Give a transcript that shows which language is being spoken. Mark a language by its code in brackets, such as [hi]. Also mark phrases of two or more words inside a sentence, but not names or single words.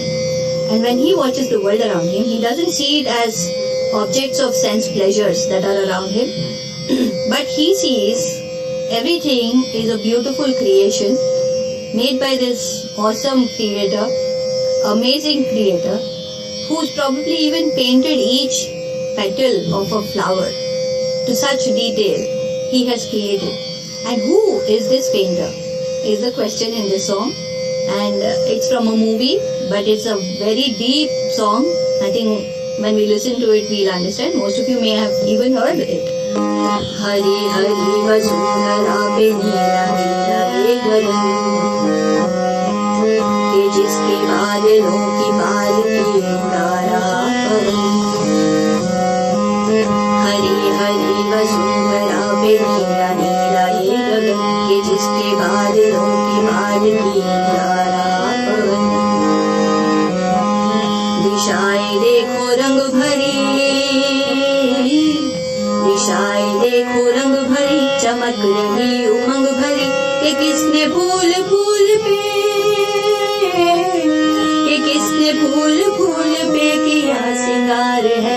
[en] And when he watches the world around him, he doesn't see it as objects of sense pleasures that are around him, but he sees everything is a beautiful creation made by this awesome creator, amazing creator, who's probably even painted each petal of a flower to such detail he has created. And who is this painter is the question in this song, and it's from a movie, but it's a very deep song. I think when we listen to it we'll understand. Most of you may have even heard it. [hi] हरी हरी वसुंधरा पे नीला नीला एक गगन, के जिसके बादलों की पालकी तारा पवन। हरी हरी वसुंधरा पे नीला नीला ये गगन, के जिसके बादलों की पालकी तारा पवन। दिशाएं देखो रंग भरी, दिशाएं देखो रंग भरी, चमक रही उमंग भरी, कि किसने फूल फूल पे, कि किसने फूल फूल पे किया सिंगार है।